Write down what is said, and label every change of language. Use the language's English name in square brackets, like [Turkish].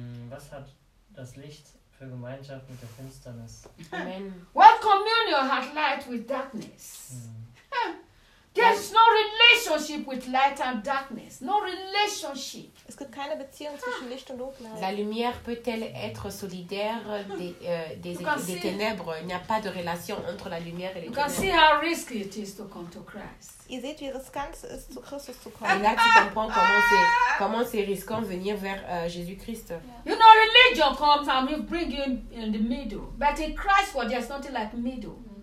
[German] Was hat das Licht für Gemeinschaft mit der Finsternis? [English] Amen. What communion hath light with darkness? There's no relationship with light and darkness. No relationship. [German] Es gibt keine Beziehung zwischen Licht und Dunkelheit. [French] La lumière peut-elle être solidaire des ténèbres? Il n'y a pas de relation entre la lumière et les ténèbres. [English] You can see how risky it is to come to Christ. [German] Ihr seht, wie riskant es ist, zu Christus zu kommen. [French] Et là, tu comprends comment c'est risquant venir vers Jésus-Christ. [English] Yeah. You know, religion comes and we bring you in the middle. But in Christ, there's nothing like middle.